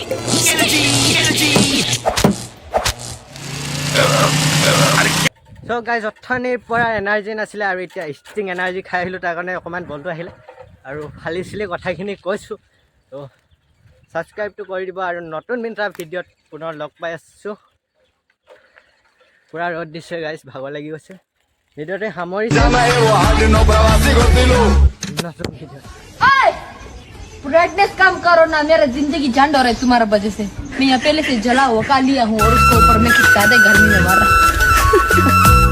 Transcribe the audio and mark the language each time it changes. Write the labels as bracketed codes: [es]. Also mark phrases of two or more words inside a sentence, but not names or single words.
[as] চ' গাইজ অথনিৰ পৰা এনাৰ্জি নাছিলে আৰু এতিয়া ষ্টিং এনাৰ্জি খাই আহিলোঁ তাৰ কাৰণে অকণমান বলটো আহিলে আৰু ফালি চিলি কথাখিনি কৈছোঁ ত' ছাবস্ক্ৰাইবটো কৰি দিব আৰু নতুন এটা ভিডিঅ'ত পুনৰ লগ পাই আছোঁ পূৰা ৰ'দ দিছে গাইজ ভাগৰ লাগি গৈছে ভিডিঅ'তে সামৰিছোঁ নতুন ভিডিঅ' [hi] ब्राइटनेस कम करो ना मेरा जिंदगी झंड हो रहा है तुम्हारा वजह से मैं यहाँ पहले से जला हुआ का लिया हूँ और उसको ऊपर में किस ज्यादा गर्मी में मर रहा